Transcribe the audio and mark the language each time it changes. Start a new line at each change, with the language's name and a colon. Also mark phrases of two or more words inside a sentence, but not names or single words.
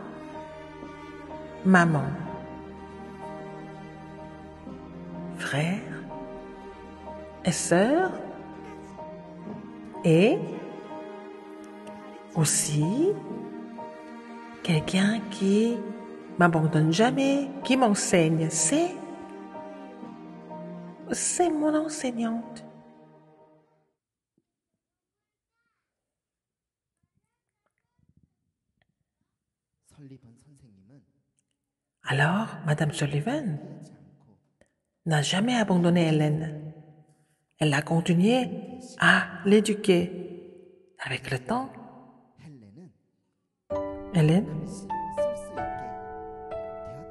French: maman, frère et sœur, et aussi quelqu'un qui m'abandonne jamais, qui m'enseigne. C'est mon enseignante.
Korean: 설리번 선생님은
French: Alors, Madame Sullivan
Korean: 하지 않고
French: n'a jamais abandonné Hélène. Elle a continué à l'éduquer. Avec le temps,
Korean: 헬렌은
French: Hélène
Korean: 글씨를 쓸 수 있게 되었다.